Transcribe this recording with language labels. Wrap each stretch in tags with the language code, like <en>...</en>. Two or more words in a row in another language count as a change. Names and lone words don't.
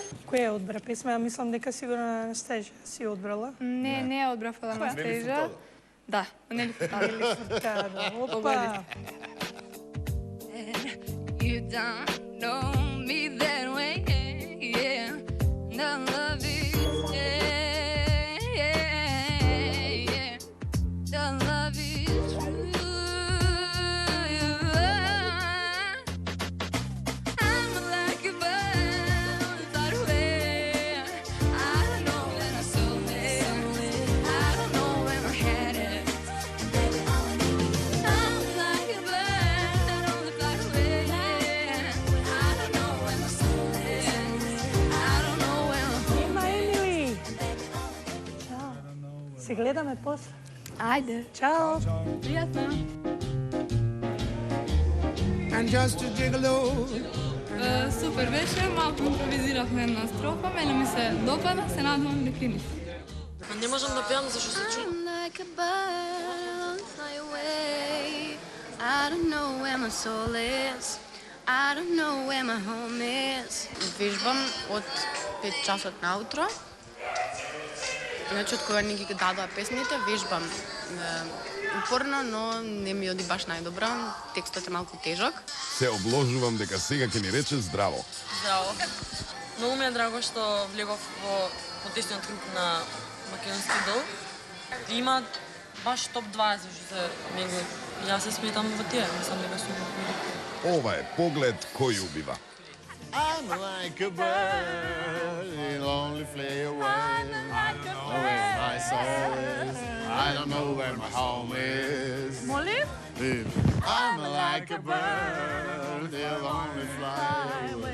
<mk>Која одбра песма? Ја мислам дека сигурно на Анастежа си одбрала. Не, не ја одбрав од Анастежа. Да, Нели Фуртадо. Опа!</mk> <en>You don't know me that way, yeah. The love is, yeah. The love is true. I'm like a bird far away. I don't know where I'm somewhere. I don't know where my head is. I'm like a bird on the far away. I don't know where my soul is. I don't know where my home</en> <mk>Има Емили! Чао. Се гледаме после. Ајде. Чао. Пријатно.</mk> <en>And just a gigolo.</en> <mk>Супер беше, малку импровизиравме една строфа, мене ми се допада, се надевам дека и нив. Не можам да пеам зашто се чу.</mk> <en>I'm like a bird, fly away. I don't know where my soul is. I don't know where my home is.</en> <mk>Вежбам од 5 часот наутро. Иначе од кога ни ги дадоа песните, вежбам упорно, но не ми оди баш најдобро. Текстот е малку тежок. Се обложувам дека сега ќе ни рече здраво. Здраво. Многу ми е драго што влегов во потесниот круг на македонски дол. Има баш топ 20 за него. Јас се сметам во тие, мислам дека сум. Ова е поглед кој убива.</mk> <en>I'm like a bird, it'll only fly away. I don't know where my soul is. I don't know where my home is.</en> <mk>Молим?</mk> <en>I'm like a bird, it'll only fly away.</en>